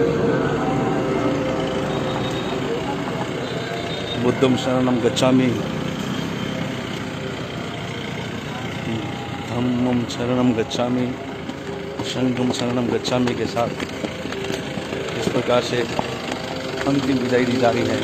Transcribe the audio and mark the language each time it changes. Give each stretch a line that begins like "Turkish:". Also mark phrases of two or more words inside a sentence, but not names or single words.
Pali: बुद्धम शरणम गच्छामि, धम्मम शरणम गच्छामि, संघम शरणम गच्छामि
Hindi: के साथ इस प्रकार से अंतिम विदाई दी जा रही है।